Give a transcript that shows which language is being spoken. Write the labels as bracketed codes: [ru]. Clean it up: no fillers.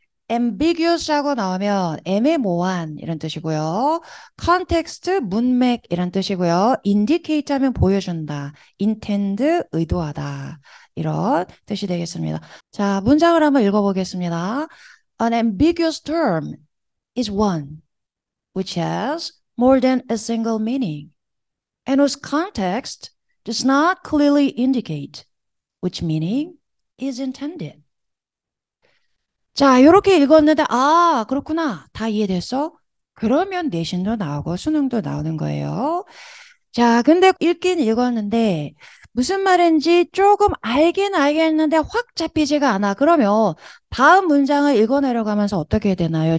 [ko] ambiguous하고 나오면 애매모호한 이런 뜻이고요. context, 문맥 이런 뜻이고요. indicate 하면 보여준다. intend, 의도하다. 이런 뜻이 되겠습니다. 자, 문장을 한번 읽어보겠습니다. [en] An ambiguous term is one which has more than a single meaning and whose context does not clearly indicate which meaning is intended. [ko] 자, 이렇게 읽었는데, 아, 그렇구나. 다 이해됐어? 그러면 내신도 나오고 수능도 나오는 거예요. 자, 근데 읽긴 읽었는데, 무슨 말인지 조금 알긴 알겠는데 확 잡히지가 않아. 그러면 다음 문장을 읽어내려가면서 어떻게 되나요?